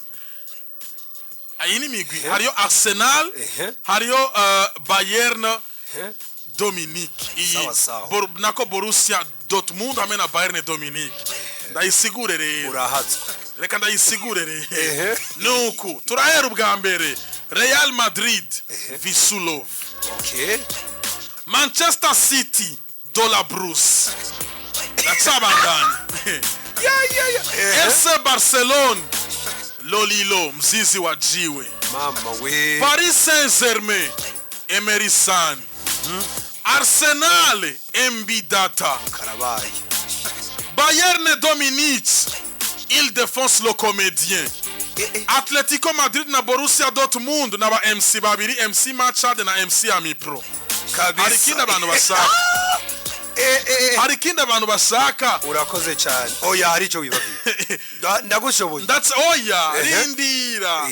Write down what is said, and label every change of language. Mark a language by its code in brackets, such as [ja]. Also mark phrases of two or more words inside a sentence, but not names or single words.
[rn] Ayini migwi, hariyo Arsenal, hariyo Bayern Dominique. Nako Borussia Dortmund hamwe na Bayern Dominique. Ndayisigure rero. Urahatswe. Reka ndayisigure rero. Nuko turahera ubwa mbere. Real Madrid, Visulov. Okay. Manchester City, Dola Bruce. Ndatsabandana. FC Barcelona, Lolilo, [sw] mzizi wa jiwe. [rn] Mama we. Paris Saint-Germain, Emery San. Arsenal, MB Data. Karabaye. [fr] Bayern Dominique, il défonce le comédien. [rn] Atletico Madrid na Borussia Dortmund na ba MC babiri, MC Machad na MC Ami Pro. Harikindi abantu bashaka. Harikindi abantu bashaka. Urakoze cyane. Oya hari ico wibagiye. Ndagushoboye. That's oya, rindira.